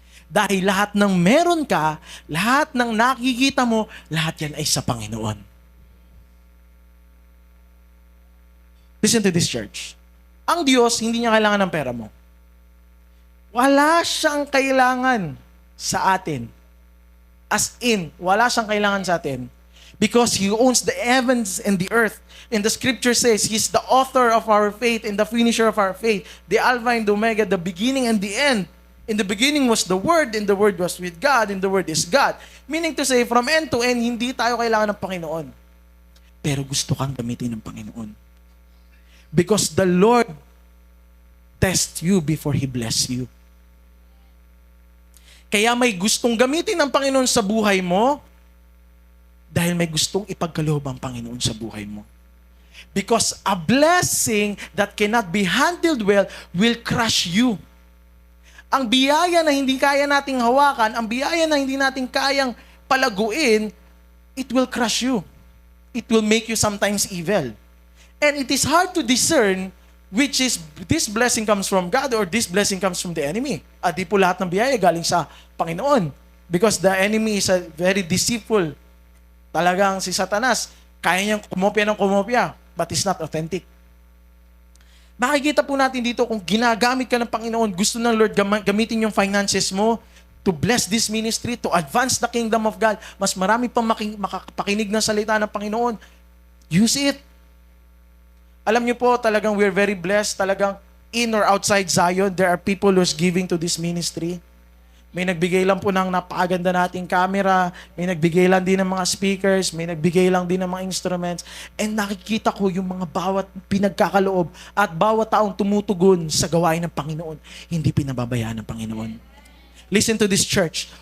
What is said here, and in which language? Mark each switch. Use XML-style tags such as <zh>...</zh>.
<tl>Dahil lahat ng meron ka, lahat ng nakikita mo, lahat yan ay sa Panginoon.</tl> <en>Listen to this, church.</en> <tl>Ang Diyos, hindi niya kailangan ng pera mo. Wala siyang kailangan sa atin. As in, wala siyang kailangan sa atin.</tl> <en>Because He owns the heavens and the earth. And the scripture says, He's the author of our faith and the finisher of our faith. The Alpha and the Omega, the beginning and the end. In the beginning was the Word, and the Word was with God, and the Word is God. Meaning to say, from end to end,</en> <tl>hindi tayo kailangan ng Panginoon. Pero gusto kang gamitin ng Panginoon.</tl> <en>Because the Lord tests you before He bless you.</en> <tl>Kaya may gustong gamitin ng Panginoon sa buhay mo dahil may gustong ipagkaloob ang Panginoon sa buhay mo.</tl> <en>Because a blessing that cannot be handled well will crush you.</en> <tl>Ang biyaya na hindi kaya nating hawakan, ang biyaya na hindi natin kayang palaguin,</tl> <en>it will crush you. It will make you sometimes evil. And it is hard to discern which is this blessing comes from God or this blessing comes from the enemy.</en> <tl>At di po lahat ng biyaya galing sa Panginoon.</tl> <en>Because the enemy is a very deceitful.</en> <tl>Talagang si Satanas, kaya niyang kumopya,</tl> <en>but it's not authentic.</en> <tl>Makikita po natin dito kung ginagamit ka ng Panginoon, gusto ng Lord gamitin yung finances mo</tl> <en>to bless this ministry, to advance the kingdom of God.</en> <tl>Mas marami pang makakapakinig ng salita ng Panginoon.</tl> <en>Use it.</en> <tl>Alam niyo po, talagang</tl> <en>we're very blessed. Talagang in or outside Zion, there are people who's giving to this ministry.</en> <tl>May nagbigay lang po ng napakaganda nating camera, may nagbigay lang din ng mga speakers, may nagbigay lang din ng mga instruments, and nakikita ko yung mga bawat pinagkakaloob at bawat taong tumutugon sa gawain ng Panginoon, hindi pinababayaan ng Panginoon.</tl> <en>Listen to this, church.</en>